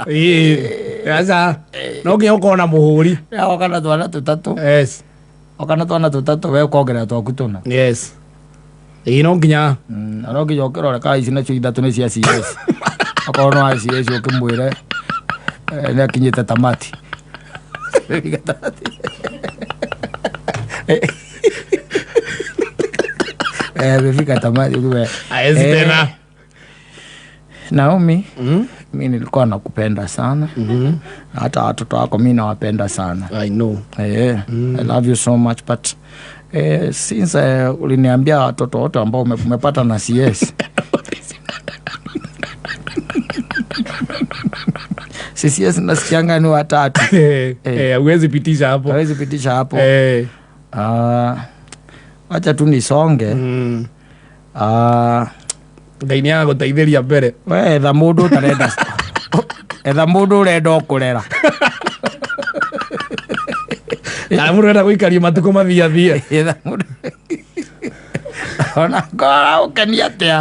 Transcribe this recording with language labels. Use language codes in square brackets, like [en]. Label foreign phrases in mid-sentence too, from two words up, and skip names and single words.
[sw] Sasa. [ki] No nginya ukona muhuri. Wakana twana tutatu. [en] Yes. [ki] Wakana twana tutatu we ukongera twaku tuna. Yes. No nginya. No nginya ukirore ka ici nacio ithatu ni cia CS. Akorwo no CS ukimwire ni akinyite tamati. [sw] Amefika tamati ukiwe. Aezi tena. Naomi, mimi nilikuwa nakupenda sana. Hata watoto wako mimi nawapenda sana. [en] I know. I love you so much, but since [sw] uliniambia watoto wote ambao umepata na CS. CS nasikianga ni watatu. Huwezi pitisha hapo. Huwezi pitisha hapo. Wacha tu nisonge. [ki] Ngai yako taithiria mbere. We etha mundu utarenda. Etha mundu urenda ukurera. Na mundu urenda guikaria matuko mathia. Etha mundu. Ona kora ukenia atia.